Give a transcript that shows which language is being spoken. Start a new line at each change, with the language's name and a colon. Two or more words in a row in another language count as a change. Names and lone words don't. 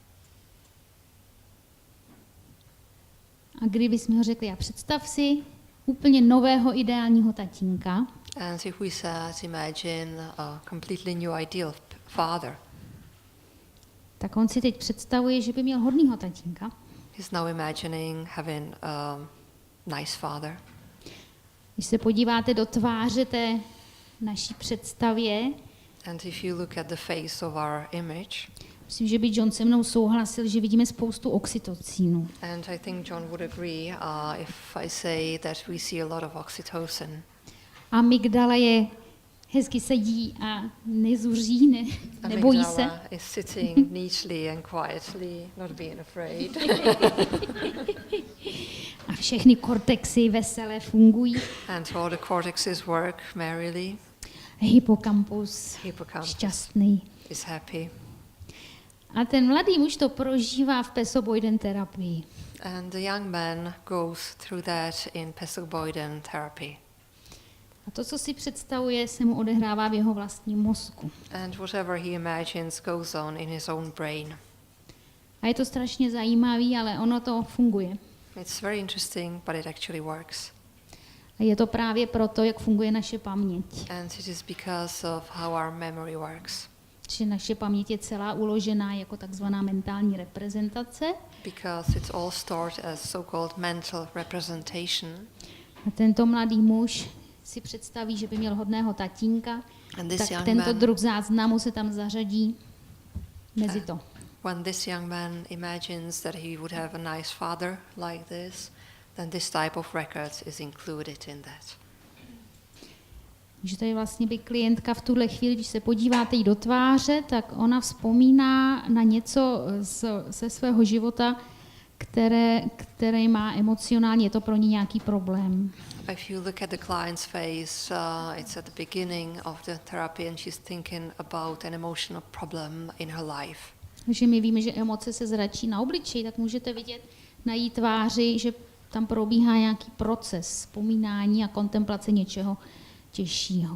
Czech: A kdybychom ho řekli, a představ si úplně nového ideálního tatínka,
English: And if we said, imagine a completely new ideal father,
Czech: tak on si teď představuje, že by měl hodnýho tatínka.
English: he's now imagining having a nice father.
Czech: Když se podíváte do tváře té naší představě,
English: And if you look at the face of our image,
Czech: myslím, že by John se mnou souhlasil, že vidíme spoustu oxytocínu.
English: and I think John would agree if I say that we see a lot of oxytocin.
Czech: Amygdala je hezky sedí a nezuří, nebojí se.
English: Amygdala is sitting neatly and quietly, not being afraid.
Czech: A všechny kortexy veselé fungují.
English: And all the cortexes work merrily.
Czech: Hippocampus šťastný.
English: Is happy.
Czech: A ten mladý muž to prožívá v Pesso Boyden terapii.
English: And the young man goes through that in Pesso Boyden therapy.
Czech: A to, co si představuje, se mu odehrává v jeho vlastním mozku.
English: And whatever he imagines goes on in his own brain.
Czech: A je to strašně zajímavé, ale ono to funguje.
English: It's very interesting, but it actually works.
Czech: A je to právě proto, jak funguje naše paměť.
English: And it is because of how our memory works.
Czech: Že naše paměť je celá uložená jako takzvaná mentální reprezentace.
English: Because it's all stored as so-called mental representation.
Czech: A tento mladý muž si představí, že by měl hodného tatínka, tak tento druh záznamu se tam zařadí mezi to.
English: When this young man imagines that he would have a nice father like this, then this type of records is included in that.
Czech: Že tady vlastně by klientka v tuhle chvíli, když se podíváte jí do tváře, tak ona vzpomíná na něco ze svého života, které má emocionálně, je to pro ní nějaký problém.
English: If you look at the client's face, it's at the beginning of the therapy and she's thinking about an emotional problem in her life.
Czech: Takže my víme, že emoce se zračí na obličeji, tak můžete vidět na její tváři, že tam probíhá nějaký proces vzpomínání a kontemplace něčeho těžšího.